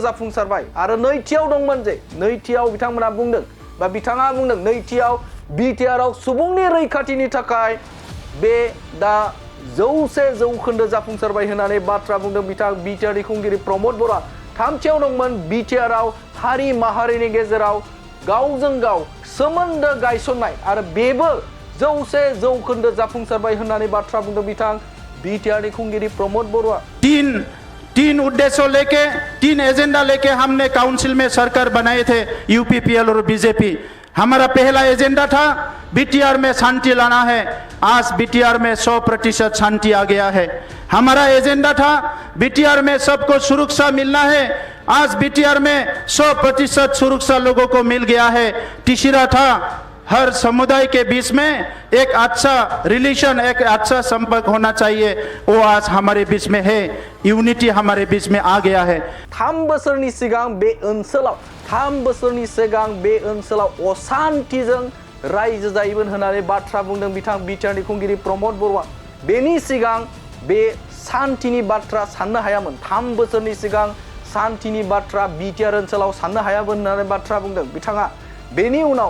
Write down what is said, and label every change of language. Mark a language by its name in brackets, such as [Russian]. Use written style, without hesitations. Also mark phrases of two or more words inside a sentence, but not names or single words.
[Bodo] जाफुंसारबाय आरो नैथियाव दंमोन जे नैथियाव बिथांमोना बुंदों बा बिथाङा बुंदों नैथियाव बिटिआरआव सुबुंनि रैखाथिनि थाखाय बे दा 100% जाफुंसारबाय होननानै बाथ्रा बुंदों बिथां बिटिआरनि खुंगिरि प्रमद बर'आ थामथियाव दंमोन बिटिआरआव हारि माहारिनि गेजेराव गावजों गाव सोमोन्दो गायसननाय आरो बेबो 100% जाफुंसारबाय होननानै बाथ्रा बुंदों बिथां बिटिआरनि खुंगिरि प्रमद बर'आ [Hindi] तीन उद्देश्य लेके 3 एजेंडा लेके हमने काउंसिल में सरकार बनाए थे यूपीपीएल और बीजेपी। हमारा पहला एजेंडा था बिटिआर में शांति लाना है। आज बिटिआर में 100% शांति आ गया है। हमारा एजेंडा था बिटिआर में सबको सुरक्षा मिलना है। आज बिटिआर में 100% सुरक्षा लोगों को मिल गया है। तीसरा था हर समुदाय के बीच में एक अच्छा रिलेशन एक अच्छा संपर्क होना चाहिए, वो आज हमारे बीच में है। यूनिटी हमारे बीच में आ गया है। [Bodo] 3 बोसोरनि सिगां बे ओनसोलाव असान्थिजों रायजो जायोमोन होननानै बाथ्रा बुंदों बिथां बिटिआरनि खुंगिरि प्रमद बर'आ बेनि सिगां बे सान्थिनि बाथ्रा साननो हायामोन 3 बोसोरनि सिगां सान्थिनि बाथ्रा बिटिआर ओनसोलाव साननो हायामोन होननानै बाथ्रा बुंदों बिथाङा बेनि उनाव